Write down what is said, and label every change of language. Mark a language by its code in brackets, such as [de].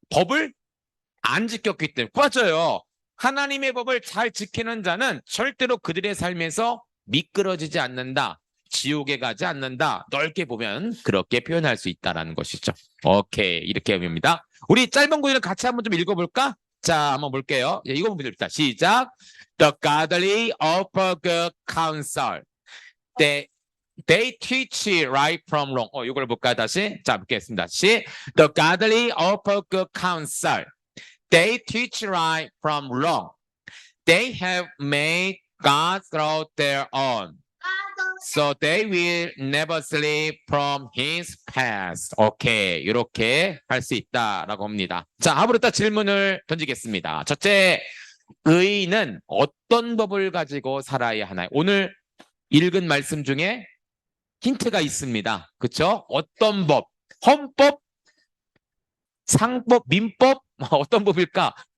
[ko] 법을 안 지켰기 때문에. 맞아요. 하나님의 법을 잘 지키는 자는 절대로 그들의 삶에서 미끄러지지 않는다. 지옥에 가지 않는다. 넓게 보면 그렇게 표현할 수 있다는 것이죠. 오케이. 이렇게 의미입니다. 우리 짧은 구절을 같이 한번 좀 읽어볼까? 자, 한번 볼게요. 이거 한번 봅시다. 시작. [en] The godly offer good counsel. They teach right from wrong. [ko] 이걸 볼까요? 다시. 자, 볼겠습니다. [en] The godly offer good counsel. They teach right from wrong. They have made God's law their own. So they will never slip from his path. [ko] 오케이. 이렇게 할 수 있다라고 합니다. 자, 하부르다 질문을 던지겠습니다. 첫째, 의인은 어떤 법을 가지고 살아야 하나요? 오늘 읽은 말씀 중에 힌트가 있습니다. 그렇죠? 어떤 법? 헌법? 상법? 민법? 어떤 법일까?